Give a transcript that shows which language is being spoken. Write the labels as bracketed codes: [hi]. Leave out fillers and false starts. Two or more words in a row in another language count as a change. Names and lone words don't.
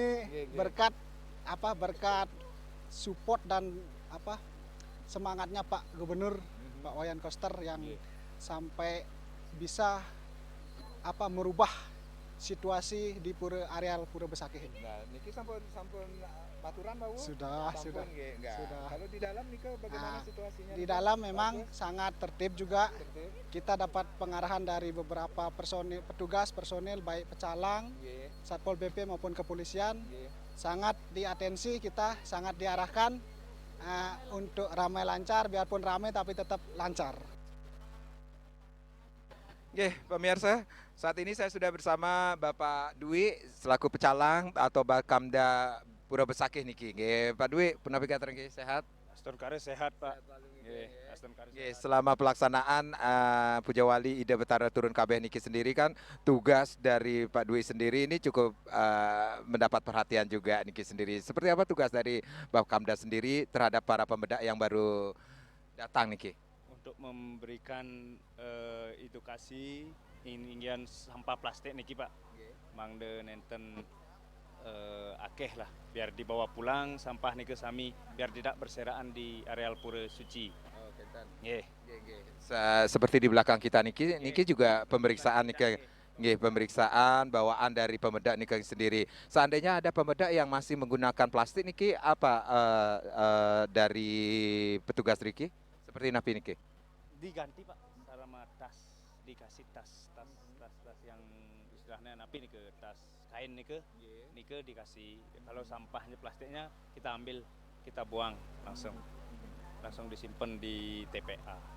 [id] Nggih, nggih. berkat support dan semangatnya Pak Gubernur Pak Wayan Koster yang Nggih. sampai bisa merubah situasi di areal Pura Besaki ini. Nah, [ban] niki sampun maturan Pak Bu? [id] Sudah, Sampun, sudah. nggih, enggak. Sudah. Kalau di dalam niki bagaimana Nah, situasinya? Di niki? dalam memang Bagus? sangat tertib juga. Tertib? Kita dapat pengarahan dari beberapa personil baik pecalang, Nggih, Satpol PP maupun kepolisian. nggih. Sangat diatensi kita, sangat diarahkan untuk ramai lancar, biarpun ramai tapi tetap lancar. Oke, pemirsa, saat ini saya sudah bersama Bapak Dwi selaku pecalang atau Bakamda Pura Besakih niki. [ban] Nggih, Pak Dwi, punapi katreng nggih sehat? [id] Astungkari sehat Pak. Sehat selalu, Nggih, Oke, selama pelaksanaan Pujawali Ida Betara Turun Kabeh niki sendiri kan tugas dari Pak Dwi sendiri ini cukup mendapat perhatian juga niki sendiri. Seperti apa tugas dari Bapkamda sendiri terhadap para pemedak yang baru datang niki? Untuk memberikan edukasi ingin sampah plastik niki Pak. [ban] Mangde nenten akeh lah [id] biar dibawa pulang sampah [ban] niki sami [id] biar tidak berserakan di areal pura suci. Nggih. Seperti di belakang kita niki juga pemeriksaan niki. Nggih, pemeriksaan bawaan dari pemedak niki sendiri. Seandainya ada pemedak yang masih menggunakan plastik niki apa dari petugas niki? Seperti [ban] napi niki. [id] Diganti Pak sama tas, dikasih tas yang istilahnya napi nih ke tas kain nih ke dikasih. Kalau sampahnya plastiknya kita ambil, kita buang langsung disimpan di TPA.